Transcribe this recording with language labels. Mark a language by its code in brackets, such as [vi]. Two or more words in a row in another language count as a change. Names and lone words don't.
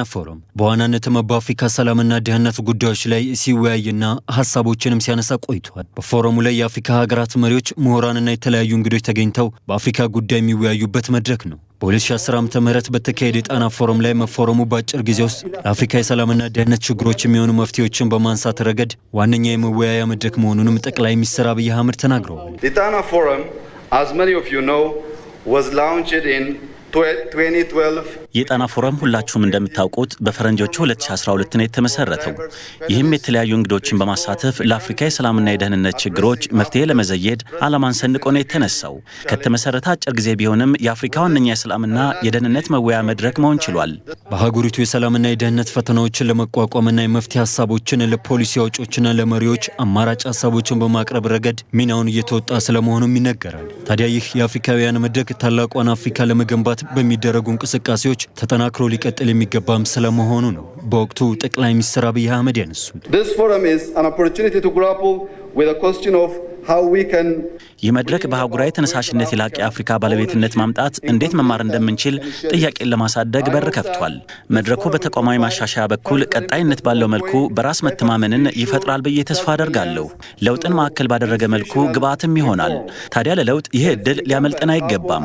[am] ፎረም በዋናነትም በአፍሪካ ሰላምና ደህንነት ጉዳዮች ላይ ሲወያይና ሀሳቦችንም ሲያነሳ ቆይቷል። በፎረሙ ላይ የአፍሪካ ሀገራት መሪዎች፣ ምሁራንና የተለያዩ እንግዶች ተገኝተው በአፍሪካ ጉዳይ የሚወያዩበት መድረክ ነው። በ2010 ዓ.ም በተካሄደ የጣና ፎረም ላይ መፎረሙ በአጭር ጊዜ ውስጥ ለአፍሪካ የሰላምና ደህንነት ችግሮች የሚሆኑ መፍትሄዎችን በማንሳት ረገድ ዋነኛ የመወያያ መድረክ መሆኑንም ጠቅላይ ሚኒስትር አብይ አህመድ ተናግረዋል። [en] The Tana Forum, as many of you know, was launched in 2012. [am] የጣና ፎረም ሁላችሁም እንደምታውቁት በፈረንጆቹ 2012 ነው የተመሰረተው። ይህም የተለያዩ እንግዶችን በማሳተፍ ለአፍሪካ የሰላምና የደህንነት ችግሮች መፍትሄ ለመዘየድ ዓላማን ሰንቆ ነው የተነሳው። ከተመሰረተ አጭር ጊዜ ቢሆንም የአፍሪካ ዋነኛ የሰላምና የደህንነት መወያያ መድረክ መሆን ችሏል። በሀገሪቱ የሰላምና የደህንነት ፈተናዎችን ለመቋቋምና የመፍትሄ ሀሳቦችን ለፖሊሲ አውጪዎችና ለመሪዎች አማራጭ ሀሳቦችን በማቅረብ ረገድ ሚናውን እየተወጣ ስለመሆኑም ይነገራል። ታዲያ ይህ የአፍሪካውያን መድረክ ታላቋን አፍሪካ ለመገንባት በሚደረጉ እንቅስቃሴዎች ተጠናክሮ ሊቀጥል የሚገባም ስለመሆኑ ነው በወቅቱ ጠቅላይ ሚኒስትር አብይ አህመድ ያነሱት። [en] This forum is an opportunity to grapple with the question of how we can [am] ይህ መድረክ በአህጉራዊ ተነሳሽነት የላቀ የአፍሪካ ባለቤትነት ማምጣት እንዴት መማር እንደምንችል ጥያቄን ለማሳደግ በር ከፍቷል። መድረኩ በተቋማዊ ማሻሻያ በኩል ቀጣይነት ባለው መልኩ በራስ መተማመንን ይፈጥራል ብዬ ተስፋ አደርጋለሁ። ለውጥን ማዕከል ባደረገ መልኩ ግብአትም ይሆናል። ታዲያ ለለውጥ ይህ እድል ሊያመልጠን አይገባም።